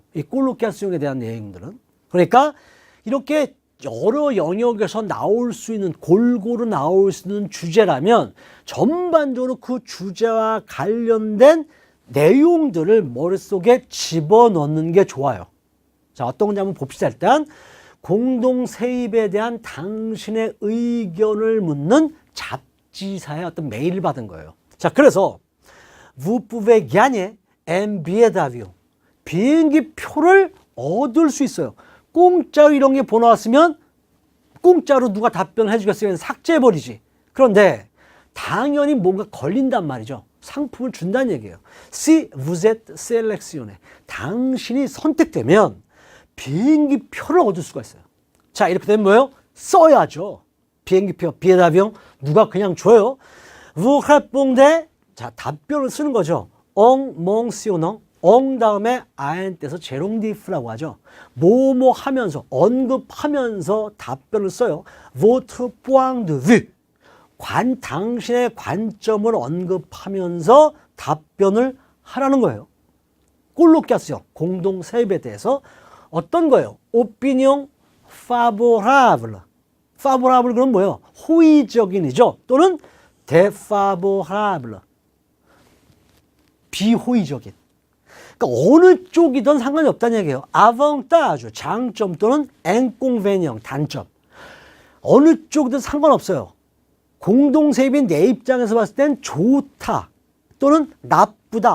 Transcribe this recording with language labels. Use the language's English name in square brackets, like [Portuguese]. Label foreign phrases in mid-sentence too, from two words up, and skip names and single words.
[Korean] 이 꼴로키아스용에 대한 내용들은. 그러니까 이렇게 여러 영역에서 나올 수 있는 골고루 나올 수 있는 주제라면 전반적으로 그 주제와 관련된 내용들을 머릿속에 집어넣는 게 좋아요. 자, 어떤 건지 한번 봅시다. 일단 공동세입에 대한 당신의 의견을 묻는 잡지사의 어떤 메일을 받은 거예요. 자, 그래서 [French] Vous pouvez gagner un billet d'avion. [Korean] 비행기 표를 얻을 수 있어요. 공짜로 이런 게 보내왔으면 공짜로 누가 답변을 해주겠어요? 삭제해버리지. 그런데 당연히 뭔가 걸린단 말이죠. 상품을 준다는 얘기예요. [French] Si vous êtes sélectionné. [Korean] 당신이 선택되면 비행기 표를 얻을 수가 있어요. 자, 이렇게 되면 뭐예요? 써야죠. 비행기 표, [French] billet d'avion [Korean] 누가 그냥 줘요? [French] Vous répondez. [Korean] 자, 답변을 쓰는 거죠. [French] en mentionnant. [Korean] 엉 다음에 아엔떼서 제롱디프라고 하죠. 뭐뭐 하면서 언급하면서 답변을 써요. [French] votre point de vue. [Korean] 당신의 관점을 언급하면서 답변을 하라는 거예요. 꼴로키아스용 공동세입에 대해서 어떤 거예요? [French] opinion favorable. favorable [Korean] 그럼 뭐예요? 호의적인이죠. 또는 défavorable. 비호의적인. 그러니까 어느 쪽이든 상관이 없다는 얘기예요. avantage, 장점 또는 inconvénient, 단점. 어느 쪽이든 상관없어요. 공동세입인 내 입장에서 봤을 땐 좋다 또는 나쁘다.